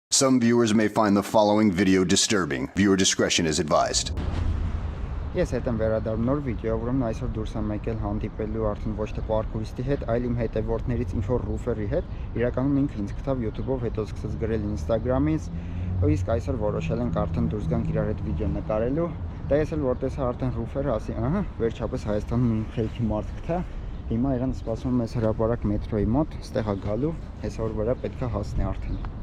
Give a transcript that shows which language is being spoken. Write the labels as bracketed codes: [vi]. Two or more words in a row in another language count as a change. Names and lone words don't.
[en] Some viewers may find the following video disturbing. Viewer discretion is advised. [hy] Ես հետ եմ վերադառնում նոր վիդեո, որում այսօր դուրս եմ եկել հանդիպելու արդեն ոչ թե պարկուրիստի հետ, այլ իմ հետևորդներից ինչ-որ ռուֆերի հետ։ Իրականում ինքը ինձ գտավ YouTube-ով, հետո սկսեց գրել Instagram-ից, իսկ այսօր որոշել ենք արդեն դուրս գանք իրար հետ վիդեո նկարելու։ Դա ես էլ որ տեսա արդեն ռուֆերը, ասի, ահա, վերջապես Հայաստանում մի խելքի մարդ գտա։ Հիմա իրան սպասում եմ այս հրապարակ մետրոյի մոտ, ստեղ է գալու, հեսա որ վրա պետք է հասնի արդեն։